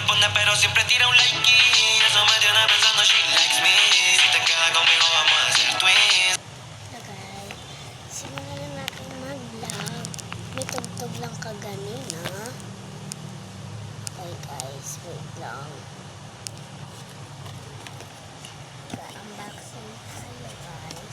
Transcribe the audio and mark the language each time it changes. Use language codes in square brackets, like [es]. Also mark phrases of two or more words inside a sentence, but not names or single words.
[es] pero siempre tira un like y eso me tiene pensando [en] she likes me. [es] Si te quedas conmigo vamos a hacer twins. [tl] Guys, simulan na natin mag-vlog. May tugtog lang kaganina. [en] Okay guys, wait [tl] lang. Unboxing tayo guys.